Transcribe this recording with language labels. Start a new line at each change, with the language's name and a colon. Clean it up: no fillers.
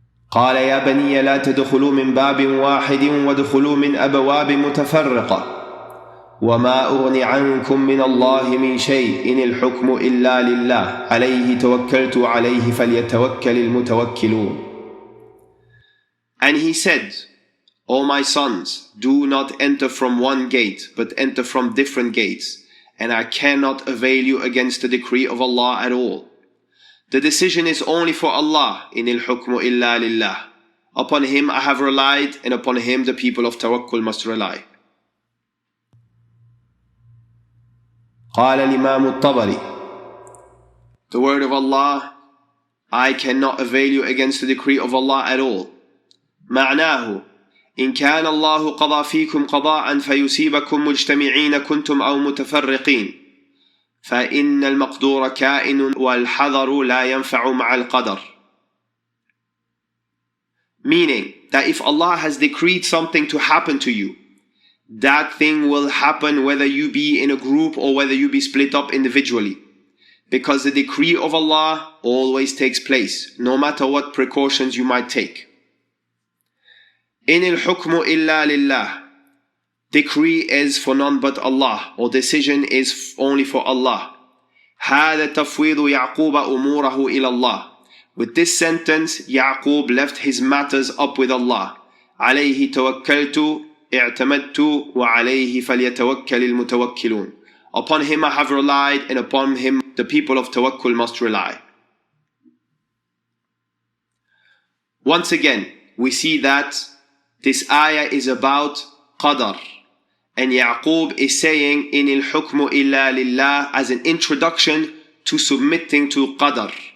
Arabic: قال يا بني لا تدخلوا من باب واحد وادخلوا من أبواب متفرقة وما أغني عنكم من الله من شيء إن الحكم إلا لله عليه توكلت عليه فليتوكل المتوكلون.
English: And he said, O my sons, do not enter from one gate, but enter from different gates, and I cannot avail you against the decree of Allah at all. The decision is only for Allah.
Arabic: إن الحكم إلا لله.
English: Upon Him I have relied, and upon Him the people of tawakkul must rely.
Arabic: قال الإمام الطبري,
English: the word of Allah, I cannot avail you against the decree of Allah at all.
Arabic: معناه إن كان الله قضى فيكم قضاء فيصيبكم مجتمعين كنتم أو متفرقين فإن المقدور كائن والحذر لا ينفع مع القدر.
English: Meaning that if Allah has decreed something to happen to you, that thing will happen whether you be in a group or whether you be split up individually, because the decree of Allah always takes place, no matter what precautions you might take.
Arabic: إن الحكم إلا لله.
English: Decree is for none but Allah, or decision is only for Allah.
Arabic: هذا تفويض يعقوب أموره إلى الله.
English: With this sentence, Yaqub left his matters up with Allah.
Arabic: عليه توكلت اعتمدت وعليه فليتوكل المتوكلون.
English: Upon Him I have relied, and upon Him the people of tawakkul must rely. Once again, we see that this ayah is about qadar, and Yaqub is saying in
Arabic: al-hukmu illa lillah
English: as an introduction to submitting to qadar.